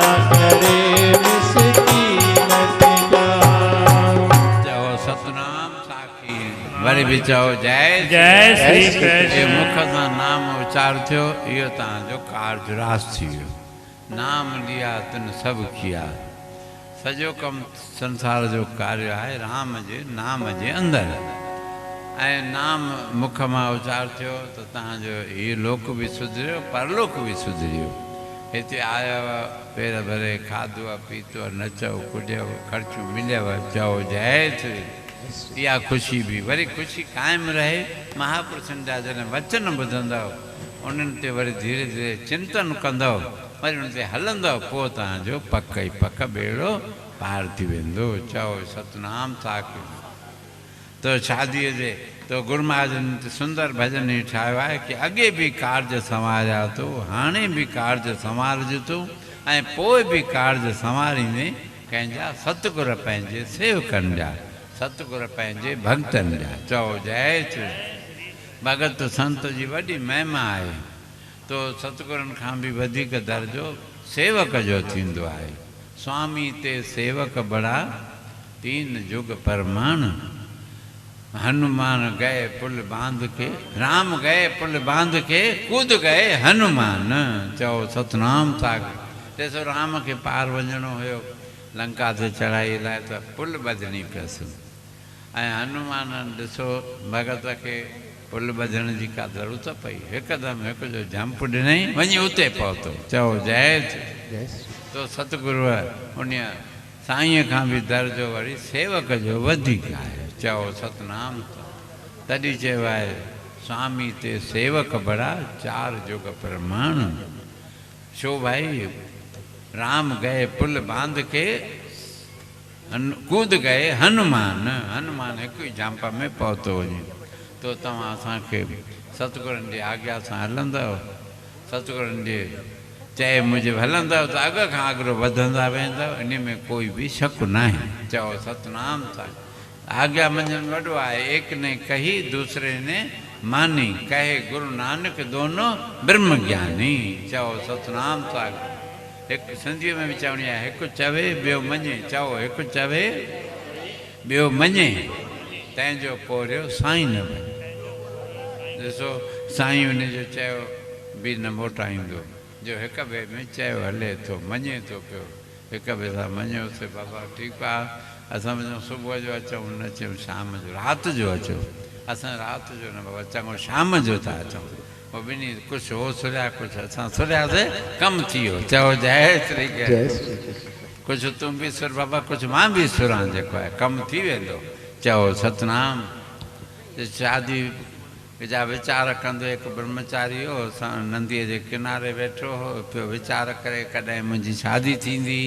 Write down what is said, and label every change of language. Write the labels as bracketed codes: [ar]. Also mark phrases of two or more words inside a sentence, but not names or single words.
[hi] करे मिसकी मत जाओ। [sd] चओ सतनाम साखी वरी बि चओ जय जय श्री ये कृष्ण। मुख सां नाम उच्चार थियो इहो तव्हांजो कार्ज रास थी वियो। नाम लिया तिन सभु किया। सॼो कमु संसार जो कार्य आहे राम जे नाम जे अंदरि। ऐं नाम मुख मां उच्चार थियो त तव्हांजो हीउ लोक बि सुधरियो परलोक बि सुधरियो। हिते आयव पेर भरे खाधो पीतो नचो कुॾियो ख़र्चू मिलियव चओ जय श्री। इहा ख़ुशी बि वरी ख़ुशी क़ाइमु रहे। महापुरुषनि जा जॾहिं वचन ॿुधंदव उन्हनि ते वरी धीरे धीरे चिंतन कंदव वरी उन ते हलंदव पोइ तव्हांजो पक ई पक बेड़ो पार थी वेंदो। चओ सतनाम साखी। तो शादीअ जे तो गुरु महाजन सुंदर भॼन ई ठाहियो आहे कि अॻे बि कार्ज संवारिया तो हाणे बि कार्ज संवारज तूं ऐं पोइ बि कार्ज संवारींदे कंहिंजा सतगुर पंहिंजे सेवकनि जा सतगुर पंहिंजे भक्तनि जा। चओ जय श्री। भगत संत जी वॾी महिमा आहे। तो सतगुरनि खां बि वधीक दर्जो सेवक जो थींदो आहे। [hi] स्वामी ते सेवक बड़ा तीन जुग परमाण। हनुमान गए पुल बांध के राम गए पुल बांध के कूद गए हनुमान। [sd] चओ सतनाम साखी। ॾिसो राम खे पार वञिणो हुयो लंका ते चढ़ाई लाइ त पुल ॿधणी पियसि ऐं हनुमान ॾिसो भगत खे पुल ॿधण जी का ज़रूरत पई हिकदमि हिकु जो जंप ॾिनई वञी उते पहुतो। चओ जय श्री। जय श्री। तो सतगुरुअ उन साईंअ खां बि दर्जो वरी सेवक जो वधीक आहे। चओ सतनाम। तॾहिं चयो आहे [hi] स्वामी ते सेवक बड़ा चार जुग प्रमाण। [sd] छो भाई [hi] राम गए पुल बांध के कूद गए हनुमान। [sd] हनुमान हिकु ई जंप में पहुतो वञे। तो तव्हां असांखे सतगुरनि जी आज्ञा सां हलंदव सतगुरनि जे चए मुजिबि हलंदव त अॻ खां अॻिरो वधंदा वेंदव इन में कोई बि शक न आहे। चओ सतनाम साईं। आज्ञा मंझंदि वॾो आहे [hi] एक ने कही दूसरे ने मानी कहे गुरु नानक दोनों ब्रह्म ज्ञानी। [sd] चओ सतनाम साईं। हिकु सिंधीअ में बि चवणी आहे हिकु चवे ॿियो मञे। चओ हिकु चवे ॿियो मञे तंहिंजो पोरियो साईं न वञे। ॾिसो साईं उन जो चयो बि न मोटाईंदो जो हिक ॿिए में चयो हले थो मञे थो पियो हिक ॿिए सां मञियोसीं बाबा ठीकु आहे असां वञूं सुबुह जो अचूं न अचूं शाम जो राति जो अचो असां राति जो न बाबा चङो शाम जो था अचूं पोइ ॿिन्ही कुझु हो सुरिया कुझु असां सुरियासीं कमु थी वियो। चओ जय श्री जय श्री। कुझु तूं बि सुर बाबा कुझु मां बि सुरां जेको आहे कमु थी वेंदो। चओ सतनाम। शादी जा वीचार कंदो हिकु ब्रह्मचारी हो असां नंदीअ जे किनारे वेठो हो पियो वीचार करे कॾहिं मुंहिंजी शादी थींदी।